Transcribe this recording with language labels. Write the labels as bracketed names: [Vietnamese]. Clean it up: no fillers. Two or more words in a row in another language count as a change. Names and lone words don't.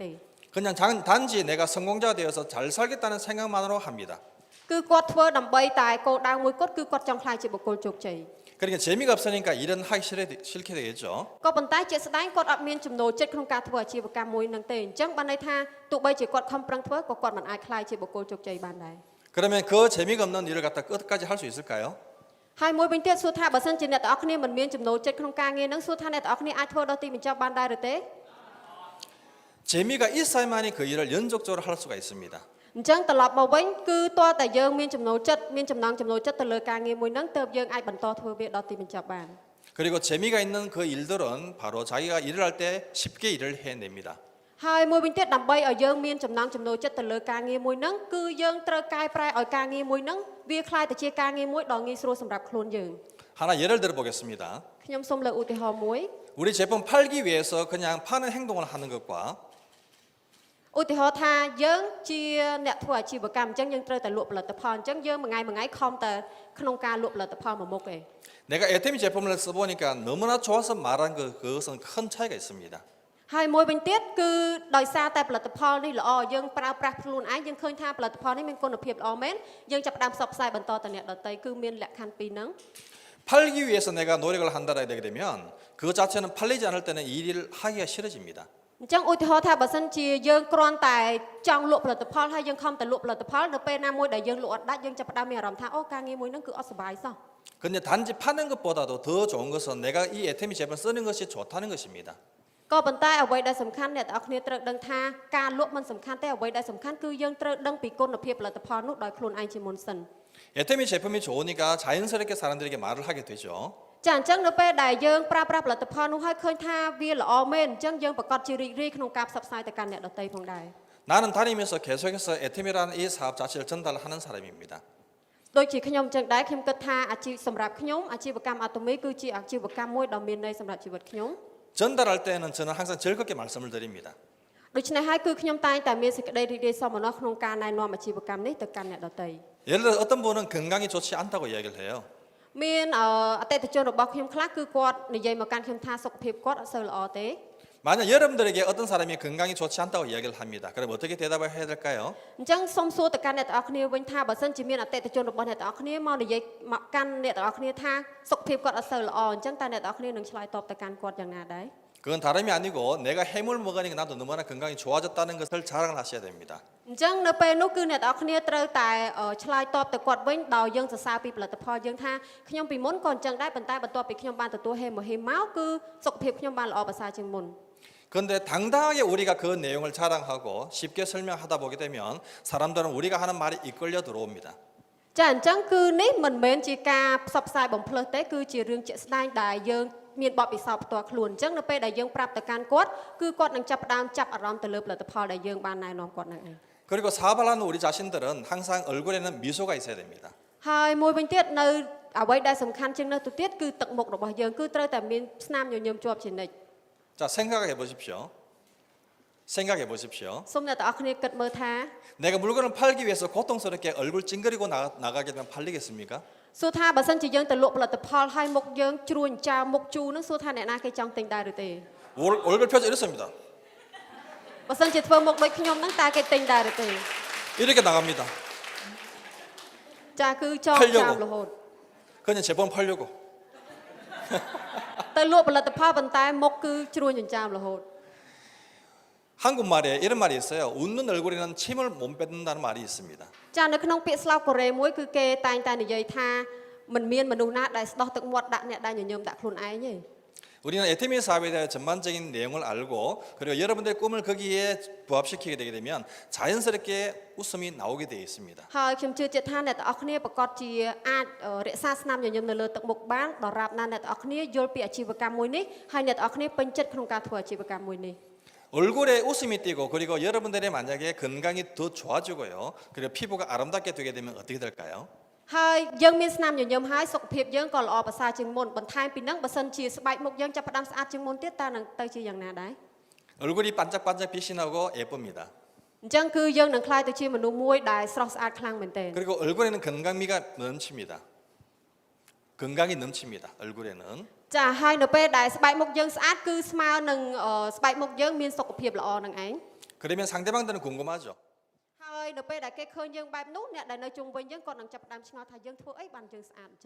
[Korean] 그냥 단지 내가 성공자가 되어서 잘 살겠다는 생각만으로 합니다. [Khmer] គឺគាត់ធ្វើដើម្បីតែគោលដៅមួយគាត់គឺគាត់ចង់ខ្លាយជាបុគ្គលជោគជ័យ [Korean] 그러니까 재미가 없으니까 일은 하기 싫게 되겠죠. [Khmer] ក៏ប៉ុន្តែជាក់ស្ដែងគាត់អត់មានចំណូលចិត្តក្នុងការធ្វើអាជីវកម្មមួយហ្នឹងទេអញ្ចឹងបានន័យថាទោះបីជាគាត់ខំប្រឹងធ្វើក៏គាត់មិនអាចខ្លាយជាបុគ្គលជោគជ័យបានដែរ [Korean] 그러면 그 재미가 없는 일을 갖다 끝까지 할 수 있을까요? [Khmer] ហើយមួយវិញទៀតសួរថាបើសិនជាអ្នកទាំងអស់គ្នាមិនមានចំណូលចិត្តក្នុងការងារហ្នឹងសួរថាអ្នកទាំងអស់គ្នាអាចធ្វើដល់ទីបញ្ចប់បានដែរឬទេ [Korean] 재미가 있어야만이 그 일을 연속적으로 할 수가 있습니다. [Khmer] អញ្ចឹងត្រឡប់មកវិញគឺតើតែយើងមានចំណូលចិត្តមានចំណង់ចំណូលចិត្តទៅលើការងារមួយហ្នឹងទើបយើងអាចបន្តធ្វើវាដល់ទីបញ្ចប់បាន [Korean] 그리고 재미가 있는 그 일들은 바로 자기가 일을 할 때 쉽게 일을 해냅니다. [Khmer] ហើយមួយវិញទៀតដើម្បីឲ្យយើងមានចំណង់ចំណូលចិត្តទៅលើការងារមួយហ្នឹងគឺយើងត្រូវកែប្រែឲ្យការងារមួយហ្នឹងវាคล้ายទៅជាការងារមួយដ៏ងាយស្រួលសម្រាប់ខ្លួនយើង [Korean] 하나 예를 들어 보겠습니다. [Khmer] ខ្ញុំសូមលើកឧទាហរណ៍មួយ [Korean] 우리 제품 팔기 위해서 그냥 파는 행동을 하는 것과 [Khmer] ឧទាហរណ៍ថាយើងជាអ្នកធ្វើអាជីវកម្មអញ្ចឹងយើងត្រូវតែលក់ផលិតផលអញ្ចឹងយើងមួយថ្ងៃខំតែក្នុងការលក់ផលិតផលមួយមុខឯង [Korean] 내가 애터미 제품을 써보니까 너무나 좋아서 말한 그것은 큰 차이가 있습니다. [Khmer] ហើយមួយវិញទៀតគឺដោយសារតែផលិតផលនេះល្អយើងប្រើប្រាស់ខ្លួនឯងយើងឃើញថាផលិតផលនេះមានគុណភាពល្អមែនយើងចាប់ផ្ដើមផ្សព្វផ្សាយបន្តទៅអ្នកដទៃគឺមានលក្ខខណ្ឌពីរហ្នឹង [Korean] 팔기 위해서 내가 노력을 한다라 되게 되면 그 자체는 팔리지 않을 때는 이 일을 하기가 싫어집니다. [Khmer] អញ្ចឹងឧទាហរណ៍ថាបើសិនជាយើងគ្រាន់តែចង់លក់ផលិតផលហើយយើងខំតែលក់ផលិតផលនៅពេលណាមួយដែលយើងលក់អត់ដាច់យើងចាប់ផ្ដើមមានអារម្មណ៍ថាអូការងារមួយហ្នឹងគឺអត់សុបាយសោះ [Korean] 근데 단지 파는 것보다도 더 좋은 것은 내가 이 애터미 제품을 쓰는 것이 좋다는 것입니다. [Khmer] ក៏ប៉ុន្តែអ្វីដែលសំខាន់អ្នកទាំងអស់គ្នាត្រូវដឹងថាការលក់មិនសំខាន់ទេអ្វីដែលសំខាន់គឺយើងត្រូវដឹងពីគុណភាពផលិតផលនោះដោយខ្លួនឯងជាមុនសិន [Korean] 애터미 제품이 좋으니까 자연스럽게 사람들에게 말을 하게 되죠. [Khmer] ចាអញ្ចឹងនៅពេលដែលយើងប្រើប្រាស់ផលិតផលនោះហើយឃើញថាវាល្អមែនអញ្ចឹងយើងប្រកាសជារីករាយក្នុងការផ្សព្វផ្សាយទៅកាន់អ្នកដទៃផងដែរ [Korean] 나는 다니면서 계속해서 에템이라는 이 사업 자체를 전달하는 사람입니다. [Khmer] ដូចជាខ្ញុំអញ្ចឹងដែរខ្ញុំគិតថាអាជីពសម្រាប់ខ្ញុំអាជីវកម្មអាតូមីគឺជាអាជីវកម្មមួយដ៏មានន័យសម្រាប់ជីវិតខ្ញុំ [Korean] 전달할 때는 저는 항상 즐겁게 말씀을 드립니다. [Khmer] ដូច្នេះហើយគឺខ្ញុំតែងតែមានសេចក្តីរីករាយសប្បុរសក្នុងការណែនាំអាជីវកម្មនេះទៅកាន់អ្នកដទៃ [Korean] 예를 들어 어떤 분은 건강이 좋지 않다고 이야기를 해요. [Khmer] មានអតិថិជនរបស់ខ្ញុំខ្លះគឺគាត់និយាយមកកាន់ខ្ញុំថាសុខភាពគាត់អត់សូវល្អទេ [Korean] 만약 여러분들에게 어떤 사람이 건강이 좋지 않다고 이야기를 합니다. 그럼 어떻게 대답을 해야 될까요? [Khmer] អញ្ចឹងសូមសួរទៅកាន់អ្នកទាំងអស់គ្នាវិញថាបើសិនជាមានអតិថិជនរបស់អ្នកទាំងអស់គ្នាមកនិយាយមកកាន់អ្នកទាំងអស់គ្នាថាសុខភាពគាត់អត់សូវល្អអញ្ចឹងតើអ្នកទាំងអស់គ្នានឹងឆ្លើយតបទៅកាន់គាត់យ៉ាងណាដែរ [Korean] 그건 다름이 아니고 내가 해물 먹으니까 나도 너무나 건강이 좋아졌다는 것을 자랑을 하셔야 됩니다. [Khmer] អញ្ចឹងនៅពេលនោះគឺអ្នកទាំងអស់គ្នាត្រូវតែឆ្លើយតបទៅគាត់វិញដោយយើងសរសើរពីផលិតផលយើងថាខ្ញុំពីមុនក៏អញ្ចឹងដែរប៉ុន្តែបន្ទាប់ពីខ្ញុំបានទទួលហេមមកគឺសុខភាពខ្ញុំបានល្អប្រសើរជាងមុន [Korean] 그런데 당당하게 우리가 그 내용을 자랑하고 쉽게 설명하다 보게 되면 사람들은 우리가 하는 말이 이끌려 들어옵니다. [Khmer] ចាអញ្ចឹងគឺនេះមិនមែនជាការផ្សព្វផ្សាយបំភ្លើសទេគឺជារឿងជាក់ស្ដែងដែលយើងមានបទពិសោធន៍ផ្ទាល់ខ្លួនអញ្ចឹងនៅពេលដែលយើងប្រាប់ទៅកាន់គាត់គឺគាត់នឹងចាប់ផ្ដើមចាប់អារម្មណ៍ទៅលើផលិតផលដែលយើងបានណែនាំគាត់នឹងឯង [Korean] 그리고 사업을 하는 우리 자신들은 항상 얼굴에는 미소가 있어야 됩니다. [Khmer] ហើយមួយវិញទៀតនៅអ្វីដែលសំខាន់ជាងនោះទៅទៀតគឺទឹកមុខរបស់យើងគឺត្រូវតែមានស្នាមញញឹមជាប់ជានិច្ច [Korean] 자, 생각해 보십시오. 생각해 보십시오. [Khmer] សូមអ្នកទាំងអស់គ្នាគិតមើលថា [Korean] 내가 물건을 팔기 위해서 고통스럽게 얼굴 찡그리고 나가게 되면 팔리겠습니까? [Khmer] សួរថាបើសិនជាយើងទៅលក់ផលិតផលហើយមុខយើងជ្រួញចោលមុខជូរនឹងសួរថាអ្នកណាគេចង់ទិញដែរឬទេ [Korean] 얼굴 표정 이렇습니다. [Khmer] បើសិនជាធ្វើមុខដូចខ្ញុំហ្នឹងតើគេទិញដែរឬទេ [Korean] 이렇게 나갑니다. [Khmer] ចាគឺចោលចោលរហូត [Korean] 그냥 제품 팔려고. [Khmer] ទៅលក់ផលិតផលប៉ុន្តែមុខគឺជ្រួញចិញ្ចើមរហូត [Korean] 한국말에 이런 말이 있어요. 웃는 얼굴에는 침을 못 뱉는다는 말이 있습니다. [Khmer] ចានៅក្នុងពាក្យស្លោកកូរ៉េមួយគឺគេតែងតែនិយាយថាមិនមានមនុស្សណាដែលស្ដោះទឹកមាត់ដាក់អ្នកដែលញញឹមដាក់ខ្លួនឯងទេ [Korean] 우리는 에테미 사업에 대한 전반적인 내용을 알고 그리고 여러분들의 꿈을 거기에 부합시키게 되게 되면 자연스럽게 웃음이 나오게 되어 있습니다. [Khmer] ហើយខ្ញុំជឿជាក់ថាអ្នកទាំងអស់គ្នាប្រកាសជាអាចរក្សាស្នាមញញឹមនៅលើទឹកមុខបានដរាបណាអ្នកទាំងអស់គ្នាយល់ពីអាជីវកម្មមួយនេះហើយអ្នកទាំងអស់គ្នាពេញចិត្តក្នុងការធ្វើអាជីវកម្មមួយនេះ [Korean] 얼굴에 웃음이 띄고 그리고 여러분들의 만약에 건강이 더 좋아지고요. 그리고 피부가 아름답게 되게 되면 어떻게 될까요? [Khmer] ហើយយើងមានស្នាមញញឹមហើយសុខភាពយើងក៏ល្អប្រសើរជាងមុនបន្ថែមពីហ្នឹងបើសិនជាស្បែកមុខយើងចាប់ផ្ដើមស្អាតជាងមុនទៀតតើនឹងទៅជាយ៉ាងណាដែរ [Korean] 얼굴이 반짝반짝 빛이 나고 예쁩니다. [Khmer] អញ្ចឹងគឺយើងនឹងក្លាយទៅជាមនុស្សមួយដែលស្រស់ស្អាតខ្លាំងមែនទែន [Korean] 그리고 얼굴에는 건강미가 넘칩니다. 건강이 넘칩니다. 얼굴에는. [Khmer] ចាហើយនៅពេលដែលស្បែកមុខយើងស្អាតគឺស្មើនឹងស្បែកមុខយើងមានសុខភាពល្អនឹងឯង [Korean] 그러면 상대방들은 궁금하죠. [Khmer] ហើយនៅពេលដែលគេឃើញយើងបែបនោះអ្នកដែលនៅជុំវិញយើងគាត់នឹងចាប់ផ្ដើមឆ្ងល់ថាយើងធ្វើអីបានយើងស្អាតអញ្ចឹង